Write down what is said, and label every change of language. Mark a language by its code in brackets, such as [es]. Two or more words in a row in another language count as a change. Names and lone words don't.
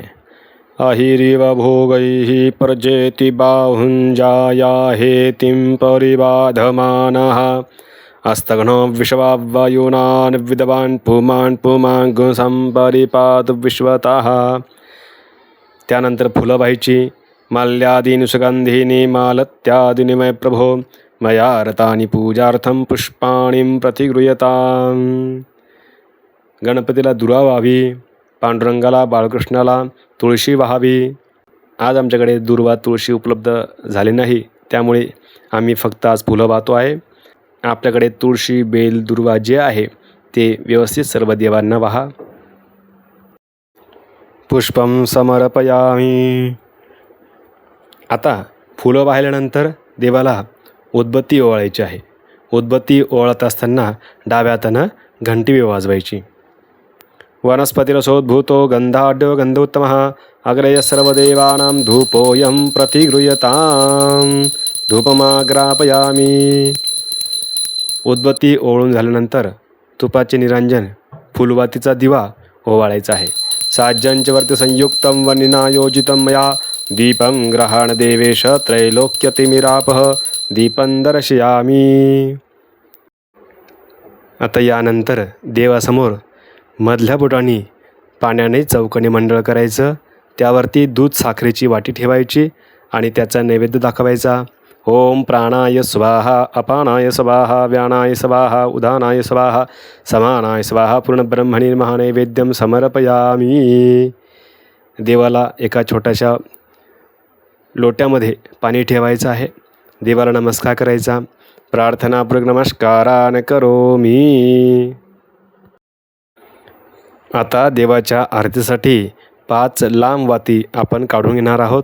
[sa] अहिरिव भोगैः प्रजेति बाहुंजाया हेतिं परिबाधमानः अस्तघ्नो विश्वावायुनान् विद्वान् पुमान् पुमान् संपरिपात विश्वतः. [mr] त्यानंतर फुलं व्हायची. [sa] माल्यादीनि सुगंधीनि मालत्यादीनि मय प्रभो मया रतानि पूजार्थं पुष्पाणीं प्रतिगृह्यताम्. [mr] गणपतीला दुर्वा व्हावी. पांडुरंगाला बाळकृष्णाला तुळशी व्हावी. आज आमच्याकडे दुर्वा तुळशी उपलब्ध झाली नाही, त्यामुळे आम्ही फक्त आज फुलं वाहतो आहे. आपल्याकडे तुळशी बेल दुर्वा जे आहे ते व्यवस्थित सर्व देवांना वाहा. [sa] पुष्पं समर्पयामि. [mr] आता फुलं वाहिल्यानंतर देवाला उदबत्ती ओवाळायची आहे. उदबत्ती ओवाळत असताना डाव्या हातानं घंटी वाजवायची. [sa] वनस्पतिरसोद्भूतो गंधाढ्यो गंधोत्तमः अग्रय सर्वदेवानां धूपोऽयं प्रतिगृह्यताम्. धूपमाग्रापयामि. [mr] उदबत्ती ओवाळून झाल्यानंतर तुपाचे निरांजन फुलवातीचा दिवा ओवाळायचा आहे. [sa] साज्यंचवर्ती संयुक्तं वनिनायोजितं मया दीपं ग्रहाण देवेश त्रैलोक्यतिमिरापः दीपं दर्शयामि. [mr] आता यानंतर देवासमोर मधल्या बोटाने पाण्याने चौकोनी मंडळ करायचं. त्यावरती दूध साखरेची वाटी ठेवायची आणि त्याचा नैवेद्य दाखवायचा. [sa] ओम प्राणाय स्वाहा अपानाय स्वाहा व्यानाय स्वाहा उदानाय स्वाहा समानाय स्वाहा पूर्णब्रह्मणी महानैवेद्यम समर्पयामि. [mr] देवाला एका छोट्याशा लोट्यामध्ये पाणी ठेवायचं आहे. देवाला नमस्कार करायचा. [sa] प्रार्थनापूर्वक नमस्कारान करोमि. [mr] आता देवाच्या आरतीसाठी 5 लांब वाती आपण काढून घेणार आहोत.